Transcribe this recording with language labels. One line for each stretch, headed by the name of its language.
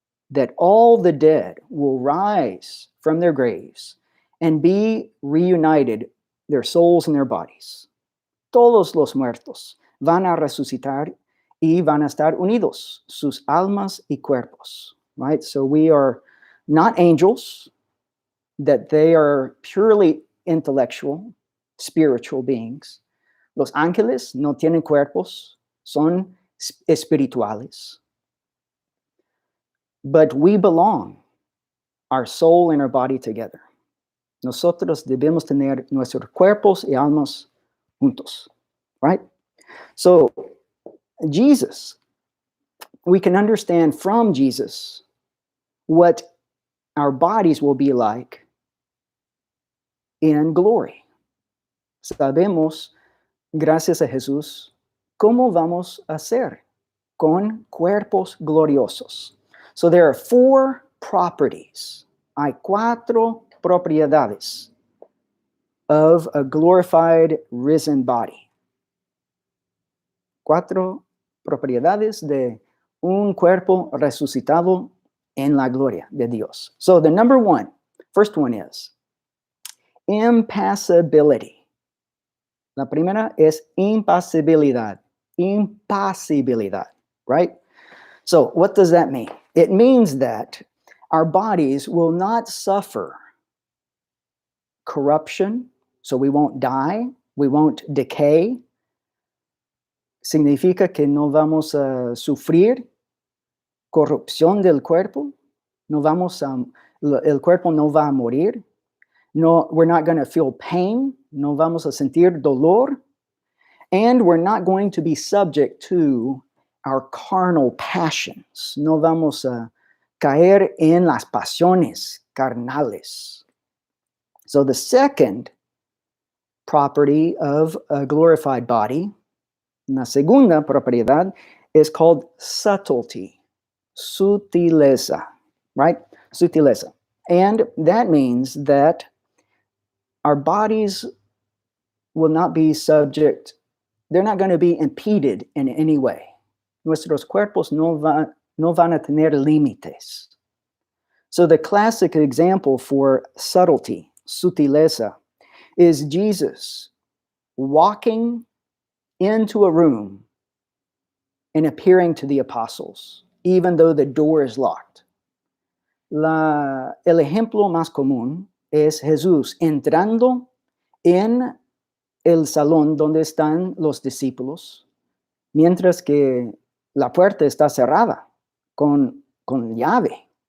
English: That all the dead will rise from their graves and be reunited, their souls and their bodies.
Spanish: Todos los muertos van a resucitar y van a estar unidos, sus almas y cuerpos, right?
English: So we are not angels, that they are purely intellectual, spiritual beings.
Spanish: Los ángeles no tienen cuerpos, son espirituales.
English: But we belong, our soul and our body together.
Spanish: Nosotros debemos tener nuestros cuerpos y almas juntos, right?
English: So, Jesus, we can understand from Jesus what our bodies will be like in glory.
Spanish: Sabemos, gracias a Jesús, cómo vamos a ser con cuerpos gloriosos.
English: So there are 4 properties.
Spanish: Hay 4 propiedades
English: of a glorified, risen body.
Spanish: 4 propiedades de un cuerpo resucitado en la gloria de Dios.
English: So the first one is impassibility.
Spanish: La primera es impasibilidad.
English: Impasibilidad, right? So what does that mean? It means that our bodies will not suffer corruption, so we won't die, we won't decay.
Spanish: Significa que no vamos a sufrir corrupción del cuerpo, el cuerpo no va a morir.
English: No, we're not going to feel pain,
Spanish: no vamos a sentir dolor,
English: and we're not going to be subject to our carnal passions.
Spanish: No vamos a caer en las pasiones carnales.
English: So the second property of a glorified body,
Spanish: la segunda propiedad,
English: is called subtlety, sutileza, right? Sutileza. And that means that our bodies will not be subject, they're not going to be impeded in any way.
Spanish: Nuestros cuerpos no van a tener límites.
English: So the classic example for subtlety, sutileza, is Jesus walking into a room and appearing to the apostles, even though the door is locked.
Spanish: El ejemplo más común es Jesús entrando en el salón donde están los discípulos, mientras que la puerta está cerrada con llave.